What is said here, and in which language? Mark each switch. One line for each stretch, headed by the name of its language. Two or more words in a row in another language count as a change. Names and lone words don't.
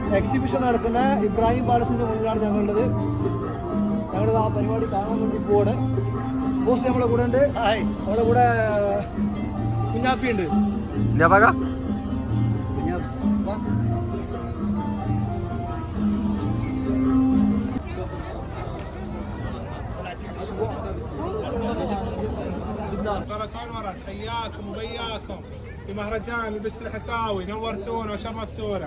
Malayalam: എക്സിബിഷൻ നടക്കുന്ന ഇബ്രാഹിം പാലസിന്റെ മുന്നിലാണ് ഞങ്ങളുള്ളത്. ഞങ്ങളുടെ ആ പരിപാടി കാണാൻ വേണ്ടി പോവാണ്. ബോസ് നമ്മളെ കൂടെ ഉണ്ട്, നമ്മുടെ കൂടെ കുഞ്ഞാപ്പി ഉണ്ട്.
Arabic: سرطان ورد حياكم وبياكم في مهرجان البشت الحساوي، نورتونا وشرفتونا.